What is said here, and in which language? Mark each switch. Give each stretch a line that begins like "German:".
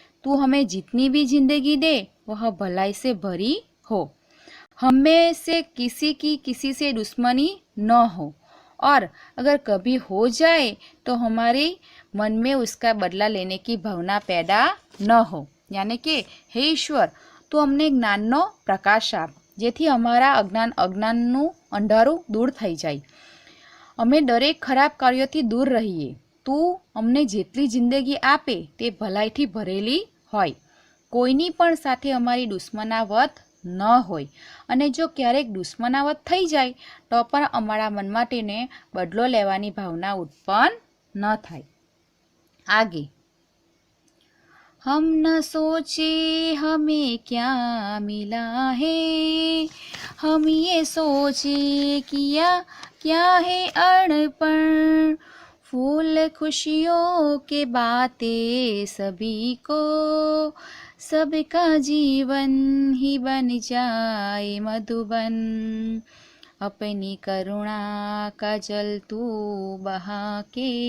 Hindi: तू हमें जितनी भी जिंदगी दे वह भलाई से भरी हो, हमें से किसी से दुश्मनी न हो, और अगर कभी हो जाए तो हमारे मन में उसका बदला लेने की भावना पैदा न हो। यानी कि हे ईश्वर,
Gujarati: તું અમને જ્ઞાનનો પ્રકાશ આપ જેથી અમારા અજ્ઞાનનું અંધારું દૂર થઈ જાય, અમે દરેક ખરાબ કાર્યોથી દૂર રહીએ। તું અમને જેટલી જિંદગી આપે તે ભલાઈથી ભરેલી હોય, કોઈની પણ સાથે અમારી દુશ્મનાવટ ન હોય, અને જો ક્યારેક દુશ્મનાવટ થઈ જાય તો પણ અમારા મનમાં તેને બદલો લેવાની ભાવના ઉત્પન્ન ન થાય।
Hindi: आगे, हम न सोचे हमें क्या मिला है, हम ये सोचे किया क्या है अड़पण, फूल खुशियों के बातें सभी को, सबका जीवन ही बन जाए मधुबन, अपनी करुणा का जल तू बहा के